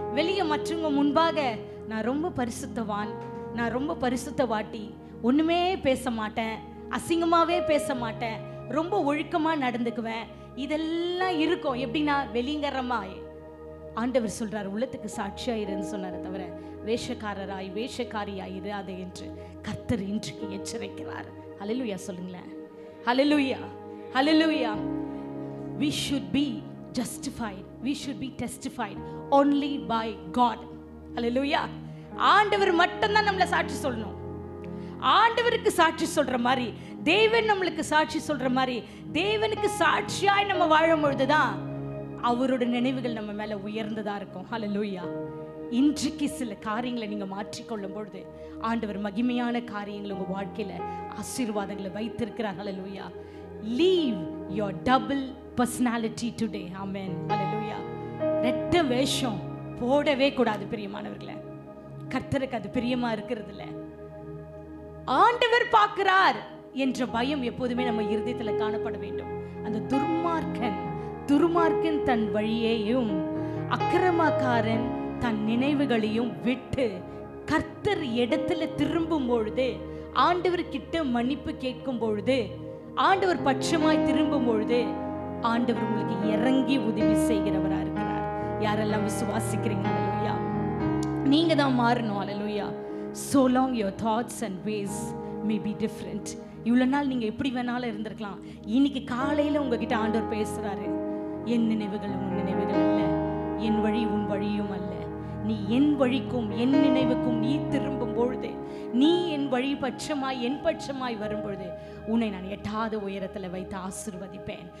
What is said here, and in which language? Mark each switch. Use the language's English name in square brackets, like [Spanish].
[Tamil] வெளியே மற்றவங்க முன்பாக நான் ரொம்ப பரிசுத்தவான், நான் ரொம்ப பரிசுத்தவாட்டி, ஒன்றுமே பேச மாட்டேன், அசிங்கமாகவே பேச மாட்டேன், ரொம்ப ஒழுக்கமாக நடந்துக்குவேன். இதெல்லாம் இருக்கும். எப்படின்னா வெளிங்கரமாய். ஆண்டவர் சொல்றார், உள்ளத்துக்கு சாட்சியாயிருன்னு சொன்னாரே தவிர வேஷக்காரராய் வேஷக்காரியாயிரு அதை என்று கர்த்தர் இன்றைக்கு எச்சரிக்கிறார். ஹல்லேலூயா சொல்லுங்களேன். ஹல்லேலூயா, ஹல்லேலூயா. [English] We should be justified, we should be testified only by God. Hallelujah. [Tamil] ஆண்டவர் மட்டும் தான் நம்மள சாட்சி சொல்லணும். ஆண்டவருக்கு சாட்சி சொல்ற மாதிரி தேவன் நம்மளுக்கு சாட்சி சொல்ற மாதிரி தேவனுக்கு சாட்சியாய் நம்ம வாழும் பொழுதுதான் அவரோட நினைவுகள் நம்ம மேல உயர்ந்ததா இருக்கும். ஹல்லேலூயா. இன்றைக்கு சில காரியங்களை நீங்க மாற்றிக்கொள்ளும் பொழுது ஆண்டவர் மகிமையான காரியங்களை உங்க வாழ்க்கையில ஆசீர்வாதங்களை வைத்திருக்கிறார். [English] Hallelujah. Leave your double personality today. Amen. Hallelujah. [Tamil] ரெட்ட வேஷம் போடவே கூடாது பிரியமானவர்களே. கர்த்தருக்கு அது பிரியமா இருக்கிறது இல்ல. ஆண்டவர் பார்க்கிறார் என்ற பயம் எப்போதுமே நம்ம இருதயத்துல காணப்பட வேண்டும். அந்த துர்மார்க்கன் தன் வழியையும் அக்கிரமக்காரன் தன் நினைவுகளையும் விட்டு கர்த்தர் இடத்துல திரும்பும் பொழுது, ஆண்டவர் கிட்ட மன்னிப்பு கேட்கும் பொழுது, ஆண்டவர் பட்சமாய் திரும்பும் பொழுது ஆண்டவர் உங்களுக்கு இறங்கி உதவி செய்கிறவரா இருக்கிறார். யாரெல்லாம் விசுவாசிக்கிறீங்க? ஹல்லேலூயா. நீங்க தான் மாறணும். ஹல்லேலூயா. [English] So long your thoughts and ways may be different. [Tamil] இவ்வளவு நாள் நீங்க எப்படி வேணாலும் இருந்திருக்கலாம். இன்னைக்கு காலையில உங்ககிட்ட ஆண்டவர் பேசுறாரு. என் நினைவுகள் உன் நினைவுகள் அல்ல, என் வழி உன் வழியும் அல்ல. நீ என் வழிக்கும் என் நினைவுக்கும் நீ திரும்பும் பொழுது, நீ என் வழி பட்சமாய் என் பட்சமாய் வரும் பொழுது உன்னை நான் எட்டாத உயரத்துல வைத்து ஆசீர்வதிப்பேன்.